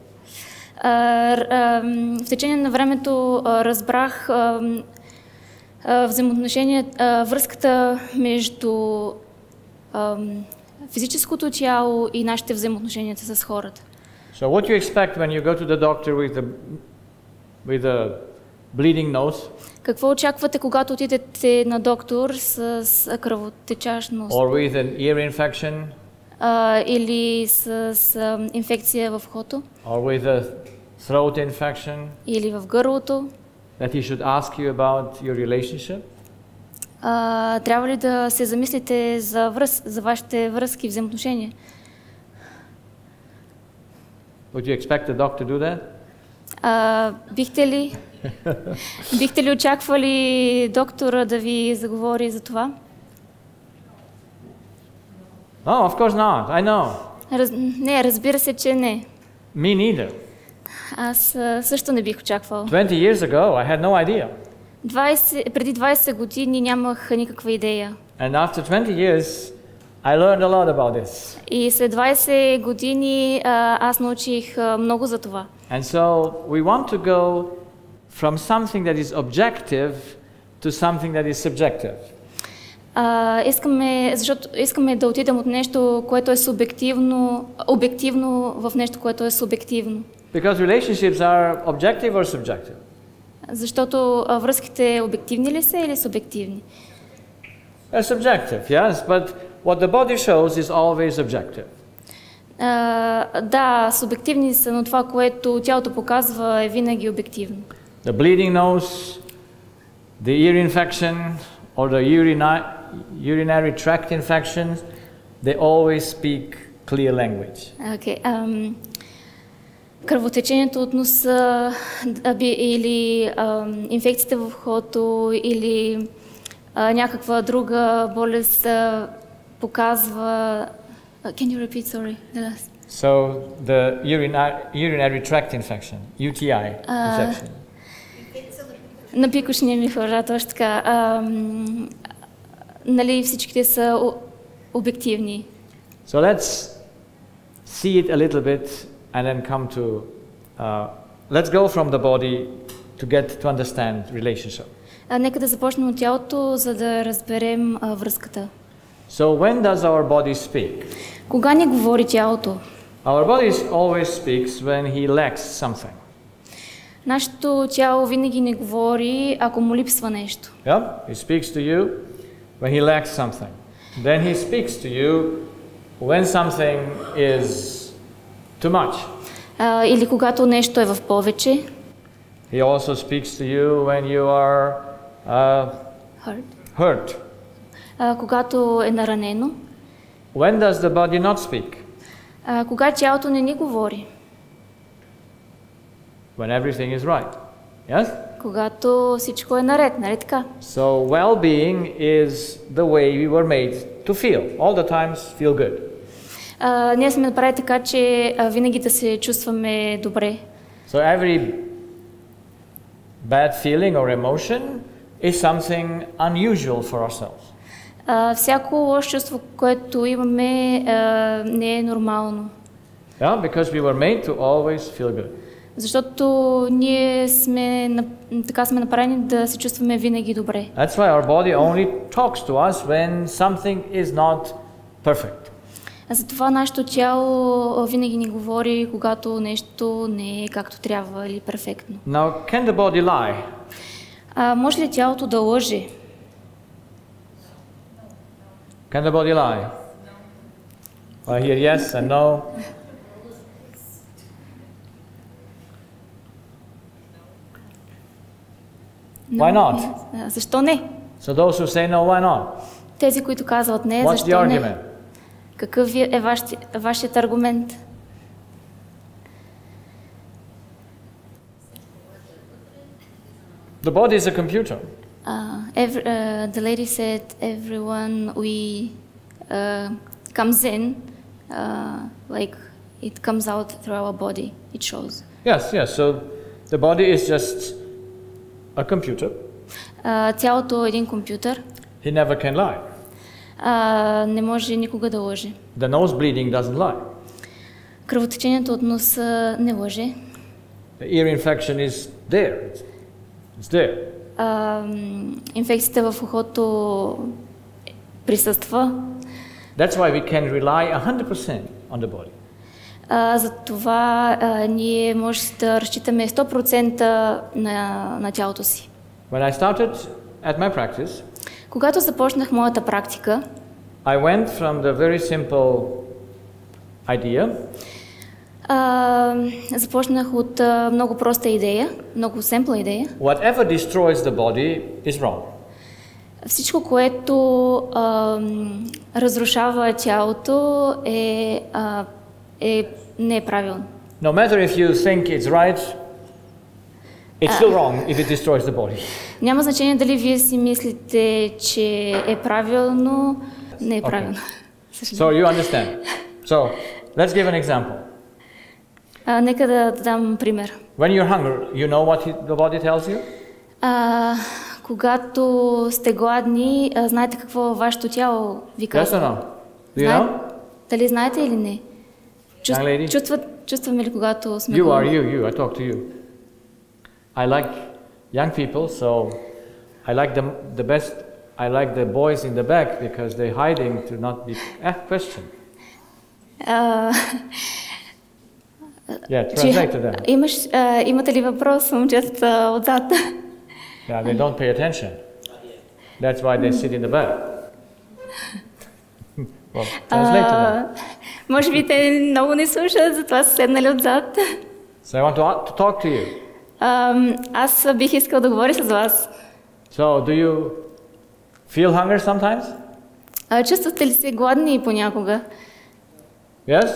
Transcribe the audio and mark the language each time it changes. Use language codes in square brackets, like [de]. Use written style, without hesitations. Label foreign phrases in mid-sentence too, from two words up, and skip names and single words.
[bg] В течение на времето разбрах връзката между физическото тяло и нашите взаимоотношения с хората. [en] So what you expect when you go to the doctor with a bleeding nose? [bg] Какво очаквате, когато отидете на доктор с кръвотечащ нос? [en] Or with an ear infection? [bg] Или с инфекция в ухото? [en] Or with a throat infection? [bg] Или в гърлото? [en] That he should ask you about your relationship? [bg] Трябва ли да се замислите за вашите връзки и взаимоотношения? [en] Would you expect the doctor to do that? [bg] Бихте ли очаквали доктора да ви заговори за това? [en] No, of course not. I know. [bg] Не, разбира се, че не. [en] Me neither. [bg] Аз също не бих очаквал. [en] 20 years ago, I had no idea. [bg] Преди 20 години нямах никаква идея. [en] And after 20 years, I learned a lot about this. [bg] И след 20 години аз научих много за това. [en] And so we want to go from something that is objective to something that is subjective. [bg] Защото искаме да отидем от нещо, което е обективно в нещо, което е субективно. [en] Because relationships are objective or subjective? [bg] Защото връзките обективни ли са или субективни? [en] They're subjective, yes, but what the body shows is always objective. [bg] Да, субективни са, но това, което тялото показва, е винаги обективно. [en] The bleeding nose, the ear infection, or the urinary tract infections, they always speak clear language. Okay. [bg] Кръвотечението от носа или инфекцията в ухото или някаква друга болест показва... [en] Can you repeat, sorry? So the urinary tract infection, UTI infection. [bg] На пикошния михура, точно така. Нали всичките са обективни. [en] So let's see it a little bit and then come to let's go from the body to get to understand relationship. [bg] Нека да започнем от тялото, за да разберем връзката. [en] So when does our body speak? [bg] Кога ни говори тялото? [en] Our body always speaks when he lacks something. [bg] Нашето тяло винаги ни говори, ако му липсва нещо. [en] Yeah, he speaks to you when he lacks something. Then he speaks to you when something is too much. [bg] Или когато нещо е в повече. [en] He also speaks to you when you are hurt. [bg] Когато е наранено. [en] When does the body not speak? [bg] Кога тялото не ни говори? [en] When everything is right. Yes? [bg] Когато всичко е наред, нали така? [en] So well-being is the way we were made to feel. All the times feel good. [bg] Ние сме направили така, че винаги да се чувстваме добре. [en] So every bad feeling or emotion is something unusual for ourselves. [bg] Всяко лошо чувство, което имаме, не е нормално. [en] Yeah, because we were made to always feel good. [bg] Защото ние така сме направени да се чувстваме винаги добре. [en] That's why our body only talks to us when something is not perfect. [bg] Затова нашето тяло винаги ни говори, когато нещо не е както трябва или перфектно. [en] Now, can the body lie? [bg] Може ли тялото да лъже? [en] Can the body lie? I hear yes and no. Why not? [bg] Защо не? [en] So those who say no, why not? [bg] Тези, които казват не, [en] What's [bg] защо [en] the [bg] не? [en] argument? [bg] Какъв е вашият аргумент? [en] The body is a computer. The lady said everyone comes in, like it comes out through our body, it shows. Yes, so the body is just a computer. [bg] Тялото е един компютър. [en] He never can lie. [bg] Не може никога да лъже. [en] The nose bleeding doesn't lie. [bg] Кръвотечението от носа не лъже. [en] The ear infection is there. It's there. [bg] Инфекцията в ухото присъства. [en] That's why we can rely 100% on the body. [bg] Затова ние може да разчитаме 100% на тялото си. [en] When I started at my practice, [bg] когато започнах моята практика, [en] I went from the very simple idea. [bg] Започнах от много проста идея, много семпла идея. [en] Whatever destroys the body is wrong. [bg] Всичко, което разрушава тялото не е правилно. [en] No matter if you think it's right, it's still wrong if it destroys the body. [bg] Няма значение дали вие си мислите, че е правилно, не е правилно. [en] So you understand. So let's give an example. [bg] Нека да дам пример. [en] When you're hungry, you know what the body tells you? [bg] Когато сте гладни, знаете какво вашето тяло ви казва? [en] Yes or no? Do you know? [bg] Дали знаете или не? Чувстваме ли, когато сме гладни? [en] You. I talk to you. I like young people, so I like the best. I like the boys in the back because they're hiding to not be. Question. Yeah, translate to them. [bg] Имате ли въпрос, момчетата отзад? [en] Yeah, they don't pay attention. That's why they sit in the back. Well, translate to them. [bg] Може би те много не слушат, затова са седнали отзад. [en] So I want to talk to you. [bg] Аз бих искал да говоря с вас. [en] So do you feel hunger sometimes? [bg] Чувствате ли се гладни понякога? [en] Yes?